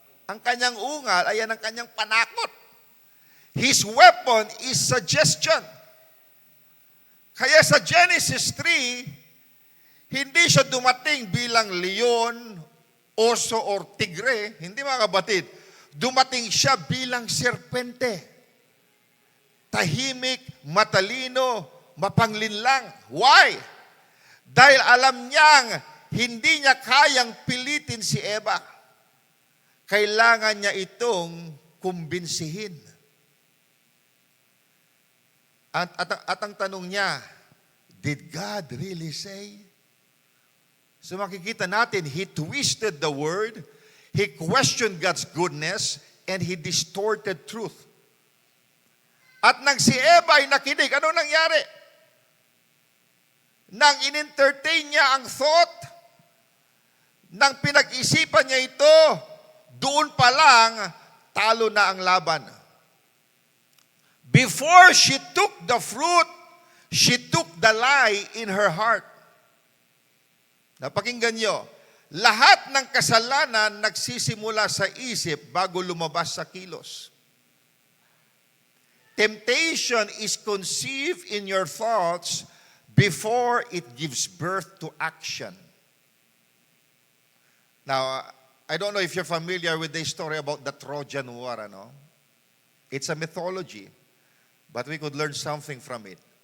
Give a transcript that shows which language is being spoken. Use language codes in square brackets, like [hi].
[tl] Ang kanyang ungal ay ang kanyang panakot. [en] His weapon is suggestion. [tl] Kaya sa Genesis 3, hindi siya dumating bilang leon, oso, or tigre. Hindi mga kapatid. Dumating siya bilang serpente. Tahimik, matalino, mapanglinlang. Why? Dahil alam niyang hindi niya kayang pilitin si Eva. Kailangan niya itong kumbinsihin. At ang tanong niya, [en] did God really say? So [tl] makikita natin, [en] he twisted the word, he questioned God's goodness, and he distorted truth. [tl] At nang si Eva ay nakinig, ano nangyari? Nang in-entertain niya ang thought, nang pinag-isipan niya ito, doon pa lang, talo na ang laban. [en] Before she took the fruit, she took the lie in her heart. [tl] Napakinggan niyo, lahat ng kasalanan nagsisimula sa isip bago lumabas sa kilos. [en] Temptation is conceived in your thoughts before it gives birth to action. Now, I don't know if you're familiar with the story about the Trojan War, ano? It's a mythology, but we could learn something from it.